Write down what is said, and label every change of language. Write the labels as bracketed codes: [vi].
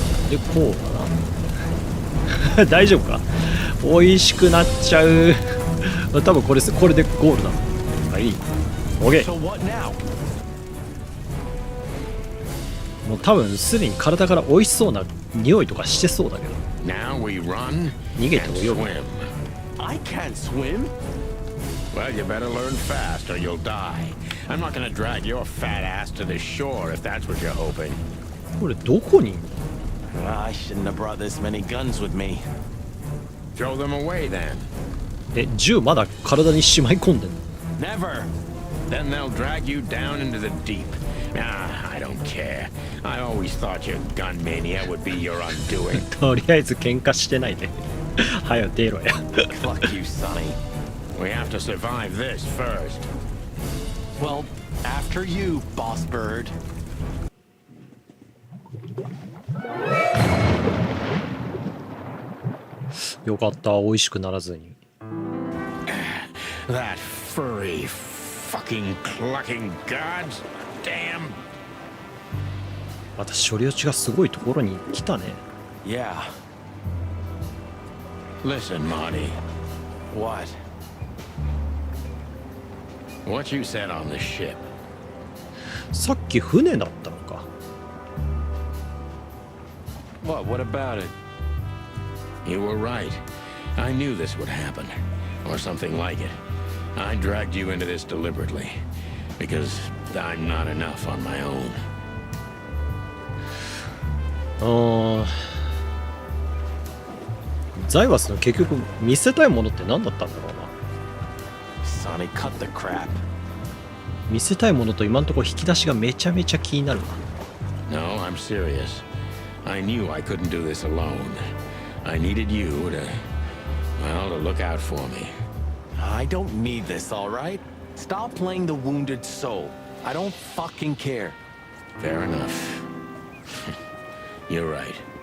[ja] でこうかな。大丈夫か？美味しくなっちゃう。多分これでゴールだ。はい、OK。もう多分すでに体から美味しそうな匂いとかしてそうだけど。逃げて泳ぐ。 [en] I can't swim. Well, you better learn fast or you'll die. I'm not gonna drag your fat ass to the shore if that's what you're hoping. [ja] これどこにいんの？ [en] I shouldn't have brought this many guns with me. Throw them away then. [ja] 銃まだ体にしまい込んでんの？ [en] Never. Then they'll drag you down into the deep. I don't care. I always thought your gun mania would be your undoing. [ja] とりあえず喧嘩してないで。はよ出ろや。 [en] Fuck you, Sonny. We have to survive this first. Well, after you, boss bird. [ja] よかった、美味しくならずに。 [en] That furry, fucking clucking gods. Damn. [ja] また処理落ちがすごいところに来たね。 [en] Yeah. Listen, Marty. What? What you said on the ship. [ja] さっき船だったのか。 [en] What about it? You were right. I knew this would happen. Or something like it. I dragged you into this deliberately. Because I'm not enough on my own. [ja] ザイワスの結局見せたいものって何だったんだろうな。 [en] Sonny, cut the crap. [ja] 見せたいものと今のところ引き出しがめちゃめちゃ気になるな。 [en] No, I'm serious. I knew I couldn't do this alone. I needed you to, well, to look out for me. I don't need this, all right? Stop playing the wounded soul. I don't fucking care. Fair enough. You're right.